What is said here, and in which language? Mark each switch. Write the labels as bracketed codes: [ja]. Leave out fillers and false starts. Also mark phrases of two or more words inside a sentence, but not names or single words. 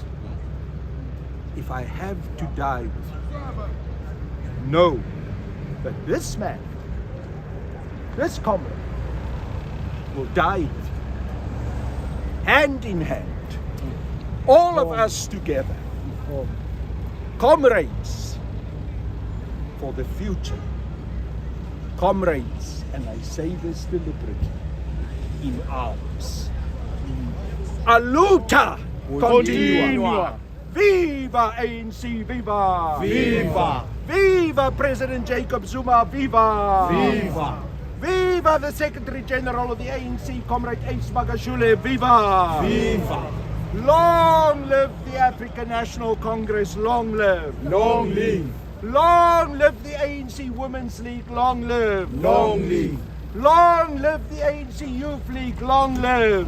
[en] If I have to die with you, know that this man, this comrade, will die with you, hand in hand, all of us together, comrades for the future, comrades, and I say this deliberately, in arms. [pt] Aluta continua. [en] Viva ANC, viva! Viva! Viva President Jacob Zuma, viva! Viva! Viva the Secretary General of the ANC, Comrade Ace Magashule, viva! Viva! Long live the African National Congress, long live! Long live! Long live the ANC Women's League, long live! Long live! Long live the ANC Youth League, long live!